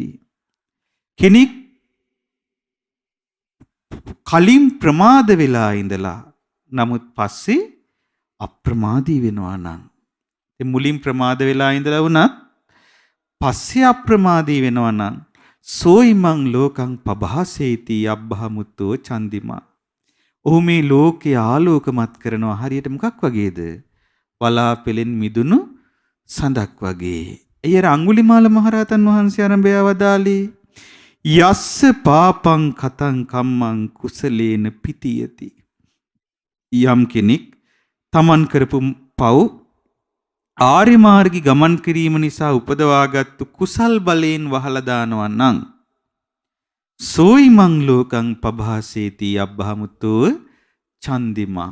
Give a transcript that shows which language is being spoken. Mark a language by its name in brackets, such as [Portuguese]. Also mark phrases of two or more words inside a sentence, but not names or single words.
[Sinhala] කෙනෙක් කලින් ප්‍රමාද වෙලා ඉඳලා නමුත් පස්සේ අප්‍රමාදී වෙනවා නම් මුලින් ප්‍රමාද වෙලා ඉඳලා වුණත් පස්සේ අප්‍රමාදී වෙනවා නම් [Pali] සෝයිමං ලෝකං පභාසේති අබ්බහමුත්තෝ චන්දිමා. [Sinhala] ඔහු මේ ලෝකේ ආලෝකමත් කරනවා හරියට මොකක් වගේද? වලාපෙලෙන් මිදුණු සඳක් වගේ. එයර අඟුලිමාල මහරහතන් වහන්සේ ආරම්භය වදාළේ [Pali] යස්ස පාපං කතං කම්මං කුසලේන පිතියති. [Sinhala] යම් කෙනෙක් තමන් කරපු පව් ආර්ය මාර්ගී ගමන් කිරීම නිසා උපදවාගත්තු කුසල් බලයෙන් වහලා දානවා නම් [Pali] සෝයිමං ලෝකං පභාසේති අබ්බහමුතෝ චන්දිමා.